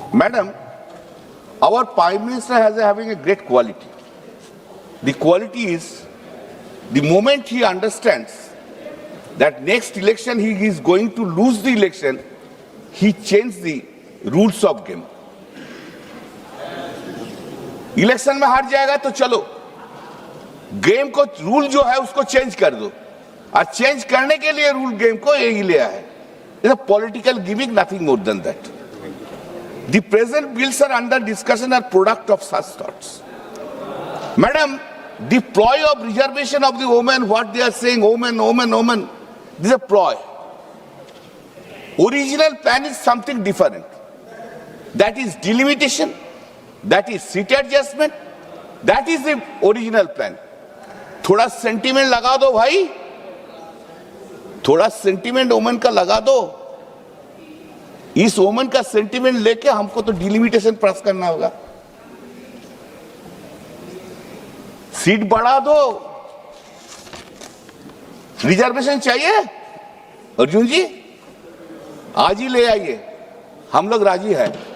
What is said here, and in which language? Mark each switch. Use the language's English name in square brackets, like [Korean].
[English] Madam, our Prime Minister has having a great quality. The quality is, the moment he understands that next election he is going to lose the election, he changed the rules of game. [Hindi] Election में हार जाएगा तो चलो, game को rule जो है उसको change कर दो, और चेंज करने के लिए रूल गेम को यही लिया है. [English] It's a political gimmick, nothing more than that. The present bills are under discussion are product of such thoughts. Madam, the ploy of reservation of the women, what they are saying, women, this is a ploy. Original plan is something different. That is delimitation, that is seat adjustment, that is the original plan. [Hindi] थोड़ा sentiment लगा दो भाई, थोड़ा sentiment women का लगा दो. इस women का सेंटीमेंट लेके हमको तो डिलिमिटेशन पास करना होगा. सीट बढ़ा दो, रिजर्वेशन चाहिए अर्जुन जी, आज ही ले आइए, हम लोग राजी है.